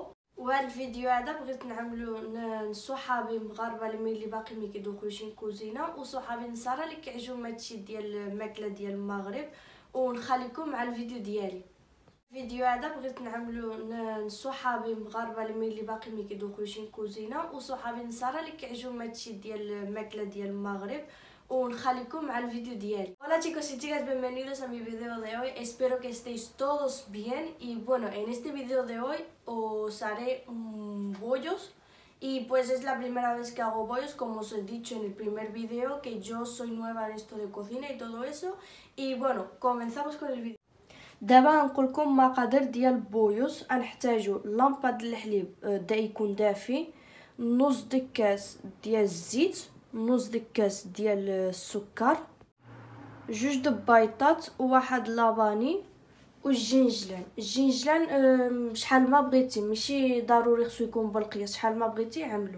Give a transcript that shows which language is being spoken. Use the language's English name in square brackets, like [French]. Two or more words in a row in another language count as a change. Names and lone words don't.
[Arabic] وهذا الفيديو هذا بغيت نعملو لصحابي مغاربه اللي باقي ما كيدوقوش الكوزينه، وصحابي نصارى اللي كيعجبهم هادشي ديال الماكله ديال المغرب. ونخليكم مع الفيديو ديالي. الفيديو هذا بغيت نعملو لصحابي مغاربه اللي باقي ما كيدوقوش الكوزينه، وصحابي نصارى اللي كيعجبهم هادشي ديال الماكله ديال المغرب. ونخليكم مع الفيديو ديالي. [Spanish] Hola chicos y chicas, bienvenidos a mi video de hoy. Espero que estéis todos bien. Y bueno, en este video de hoy os haré bollos. Y pues es la primera vez que hago bollos, como os he dicho en el primer video, que yo soy nueva en esto de cocina y todo eso. Y bueno, comenzamos con el video. [Arabic] دابا نقول لكم مقادير ديال البويوس. غنحتاجو لامبه د الحليب يكون دافي، نص كاس ديال الزيت، نص كاس ديال السكر، جوج د بيضات وواحد لاباني الجنجلان شحال ما بغيتي، ماشي ضروري خصو يكون بالقياس، شحال ما بغيتي عملو.